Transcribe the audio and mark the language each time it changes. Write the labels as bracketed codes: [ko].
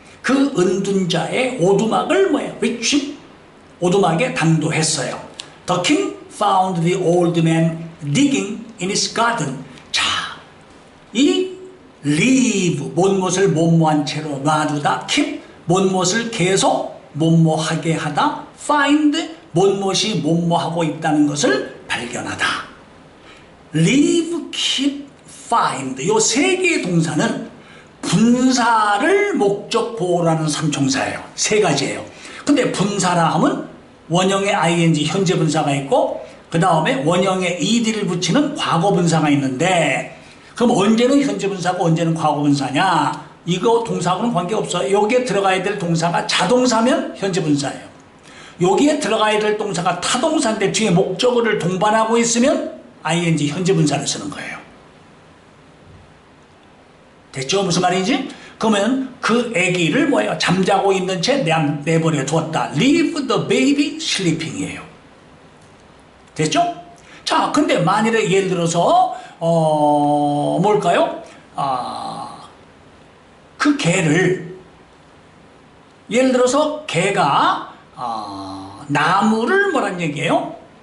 [ko] 그 은둔자의 오두막을 뭐예요? [en] reaching [ko] 오두막에 당도했어요. [en] The king found the old man digging in his garden. [ko] 자, 이 leave 못못을 못모한 채로 놔두다. keep 못못을 계속 못모하게 하다. find 못못이 못모하고 있다는 것을 발견하다. leave, keep, find 이 세 개의 동사는 분사를 목적 보호로 하는 삼총사예요. 세 가지예요. 근데 분사라 하면 원형의 ing 현재 분사가 있고 그 다음에 원형의 ed를 붙이는 과거 분사가 있는데 그럼 언제는 현재 분사고 언제는 과거 분사냐? 이거 동사하고는 관계없어요. 여기에 들어가야 될 동사가 자동사면 현재 분사예요. 여기에 들어가야 될 동사가 타동사인데 뒤에 목적어를 동반하고 있으면 ing 현재 분사를 쓰는 거예요. 됐죠? 무슨 말인지? 그러면 그 아기를 뭐예요? 잠자고 있는 채 내버려 두었다. [en] Leave the baby sleeping이에요. [ko] 됐죠? 자, 근데 만일에 예를 들어서 뭘까요? 그 개를 예를 들어서 개가 나무를 뭐란 얘기예요?